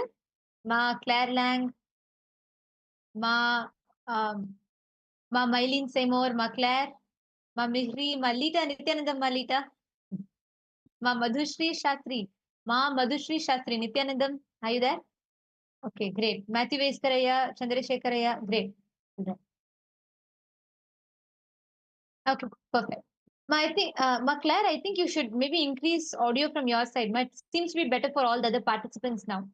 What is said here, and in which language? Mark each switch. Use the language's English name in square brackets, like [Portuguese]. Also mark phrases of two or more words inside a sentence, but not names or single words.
[English] Ma Claire Lang, Ma Mylene Seymour, Ma Claire, Ma Mihri, Ma Lita, Nityanandam, Ma Lita, Ma Madhushri Shatri, Ma Madhushri Shatri, Nityanandam, are you there? Okay, great. Matthew Veskaraya, Chandrasekharaya, great. Okay, perfect. Claire, I think you should maybe increase audio from your side. It seems to be better for all the other participants now.